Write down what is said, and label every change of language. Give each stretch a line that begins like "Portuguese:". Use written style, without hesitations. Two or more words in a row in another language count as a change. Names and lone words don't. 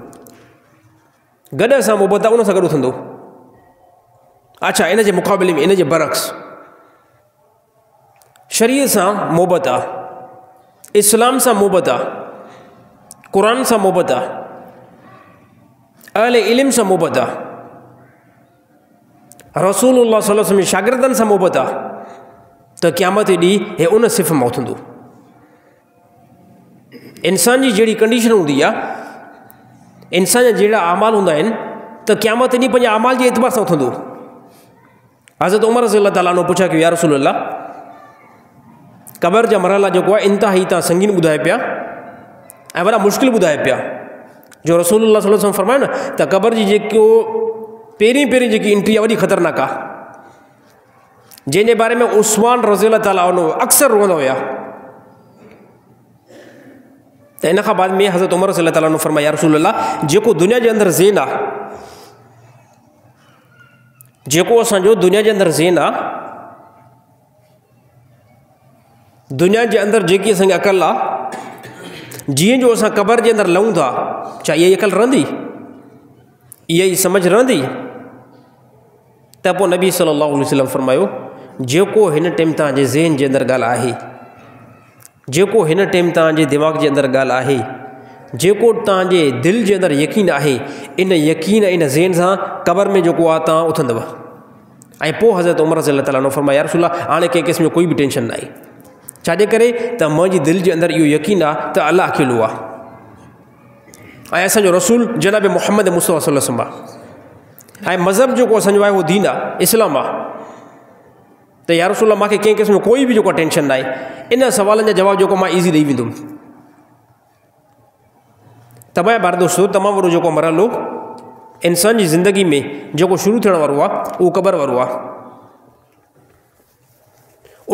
Sindhi: गॾ सां मुहबत आहे उन सां गॾु थींदो। अच्छा, इन जे मुक़ाबले में इन जे बरक्स शरीयत सां मुहबत आहे, इस्लाम सां मुहबत आहे, क़ुरान सां मुहबत आहे, अहले इल्म सां मुहबत आहे,
Arabic: رسول الله صلى الله عليه وسلم
Sindhi: शागिर्दनि सां मुहबत आहे त क़यामत ॾींहुं हे उन सिफ़ मां उथंदो। इंसान जी जहिड़ी कंडीशन हूंदी आहे, इंसान जा जहिड़ा अमाल हूंदा आहिनि त क़यामत ॾींहुं पंहिंजे अमाल जे एतबार सां उथंदो। हज़रत उमर
Arabic: رضي الله تعالى عنه
Sindhi: पुछा कयो
Arabic: يا رسول الله
Sindhi: क़बर जा मरहला जेको आहे इंतिहाई तव्हां संगीन ॿुधाए पिया ऐं वॾा मुश्किल ॿुधाए पिया। जो
Arabic: رسول الله صلى الله عليه وسلم
Sindhi: फरमायो न त क़बर जी जेको पहिरीं जेकी एंट्री आहे वॾी ख़तरनाक आहे, जंहिंजे बारे में उस्मान
Arabic: رضي الله تعالى عنه
Sindhi: अक्सर रोअंदा हुया। त इन खां बाद में हज़रत उमर
Arabic: رضي الله تعالى عنه
Sindhi: फरमाया
Arabic: يا رسول الله
Sindhi: जेको दुनिया जे अंदरि ज़ेन आहे, जेको असांजो दुनिया जे अंदरि ज़ेन आहे, दुनिया जे अंदरि जेकी असांजी अक़ल आहे, जीअं जो असां क़बर जे अंदरि लहूं था, छा इहा ई अक़ल रहंदी, इहा ई सम्झ रहंदी? त पोइ नबी
Arabic: صلى الله عليه وسلم
Sindhi: फरमायो जेको हिन टाइम तव्हांजे ज़हन जे अंदरि ॻाल्हि आहे, जेको हिन टाइम तव्हांजे दिमाग़ जे अंदरि ॻाल्हि आहे, जेको तव्हांजे दिलि जे अंदरि यकीन आहे, इन यकीन इन ज़हन सां क़बर में जेको आहे तव्हां उथंदव। ऐं पोइ हज़रत उमर
Arabic: رضي الله تعالى عنه
Sindhi: फरमाया
Arabic: يا رسول الله
Sindhi: हाणे कंहिं क़िस्म जो कोई बि टेंशन न आहे। छाजे करे त मुंहिंजी दिलि जे अंदरि इहो यकीन आहे त अल्लाह अकेलो आहे ऐं असांजो रसूल जनाब मुहम्मद मुस्तफ़ा
Arabic: صلى الله عليه وسلم
Sindhi: आहे ऐं मज़हब जेको असांजो आहे उहो दीन आहे, इस्लाम आहे। त
Arabic: يا رسول الله
Sindhi: मूंखे कंहिं क़िस्म जो कोई बि जेको टेंशन न आहे। इन सवालनि जा जवाब जेको मां ईज़ी ॾेई वेंदुमि। तमामु बार दोस्तो तमामु वॾो जेको मरहलो इंसान जी ज़िंदगी में जेको शुरू थियण वारो आहे उहो क़बर वारो आहे।